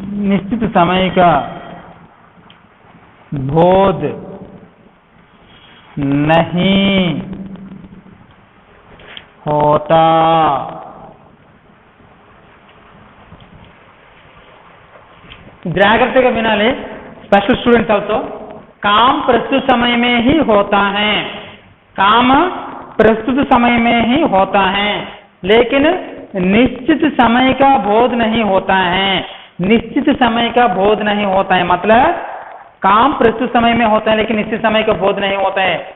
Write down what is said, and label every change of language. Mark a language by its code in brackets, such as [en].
[hi] निश्चित समय का बोध नहीं होता. [te] జాగ్రత్తగా వినాలి స్పెషల్ స్టూडेंट्स ఆల్సో. [hi] काम प्रस्तुत समय में ही होता है. काम प्रस्तुत समय में ही होता है, लेकिन निश्चित समय का बोध नहीं होता है, निश्चित समय का बोध नहीं होता है, मतलब काम प्रस्तुत समय में होता है लेकिन निश्चित समय का बोध नहीं होता है।